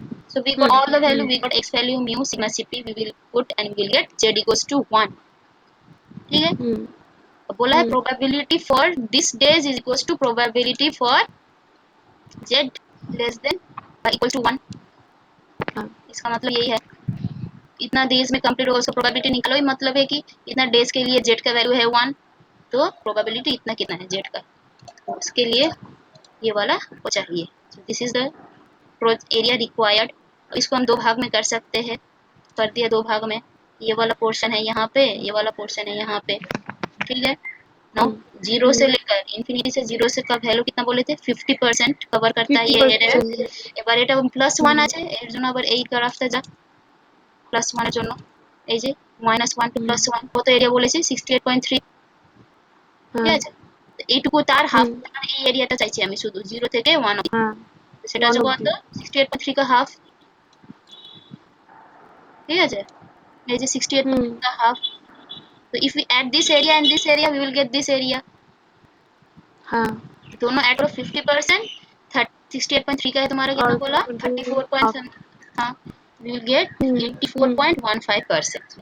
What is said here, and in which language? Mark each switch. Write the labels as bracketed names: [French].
[English] So we got all the value, we got x value mu sigma cp we will put and we will get z equals to 1। [Hindi] ठीक है। अब बोला है [English] probability for this days is equals to probability for z less than or equal to 1। [Hindi] इसका मतलब यही है इतना डेज में कंप्लीट होगा, उसका प्रोबेबिलिटी निकलो ही मतलब है कि इतना डेज के लिए z का वैल्यू है 1 तो प्रोबेबिलिटी इतना कितना है z का, उसके लिए ये वाला वो चाहिए। [English] This is the area required. [Hindi] इसको हम दो भाग में कर सकते हैं, कर दिया दो भाग में। ये वाला पोर्शन है यहाँ पे, ये वाला पोर्शन है यहाँ पे। ठीक है। नाउ 0 से लेकर इन्फिनिटी से 0 से का वैल्यू कितना बोले थे 50% कवर करता है ये एरिया। [Bangla] এবার এটা +1 আছে এর জন্য আবার এই গ্রাফটা যা +1 এর জন্য এই যে -1 টু +1 কত এরিয়া বলেছি 68.3। ঠিক আছে, তো এইটুকু তার হাফ, মানে এই এরিয়াটা চাইছি আমি শুধু 0 থেকে 1 অবধি। সেটা হচ্ছে কত 68.3 [Hindi] का हाफ। [Bangla] ঠিক আছে, এই যে 68 [Hindi] का हाफ। तो [English] if we add this area and this area we will get this area। [Hindi] हाँ दोनों ऐड करो 50%। 68.3 का है तुम्हारा कितना बोला 34. [English] हाँ, we will get 84.15%।